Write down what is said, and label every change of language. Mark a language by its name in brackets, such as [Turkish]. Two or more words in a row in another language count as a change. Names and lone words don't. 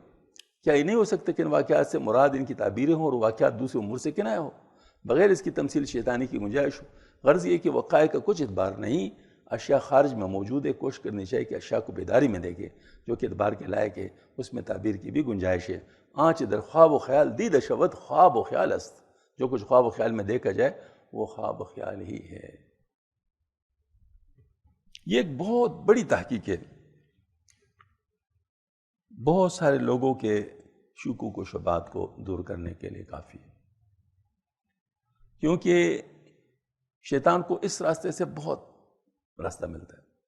[Urdu] کیا یہ نہیں ہو سکتا کہ ان واقعات سے مراد ان کی تعبیریں ہوں اور واقعات دوسری امور سے کنایہ ہو؟ بغیر اس کی تمثیل شیطانی کی گنجائش ہو. غرض یہ کہ وقائع کا کچھ اعتبار نہیں، اشیاء خارج میں موجود ہے، کوشش کرنی چاہیے کہ اشیاء کو بیداری میں دیکھے جو کہ اعتبار کے لائق ہے، اس میں تعبیر کی بھی گنجائش ہے. [Persian] آنچ در خواب و خیال دید شود خواب و خیال است، [Urdu] جو کچھ خواب و خیال میں دیکھا جائے وہ خواب و خیال ہی ہے. یہ ایک بہت بڑی تحقیق ہے، بہت سارے لوگوں کے شکوک و شبہات کو دور کرنے کے لیے کافی ہے، کیونکہ شیطان کو اس راستے سے بہت راستہ ملتا ہے.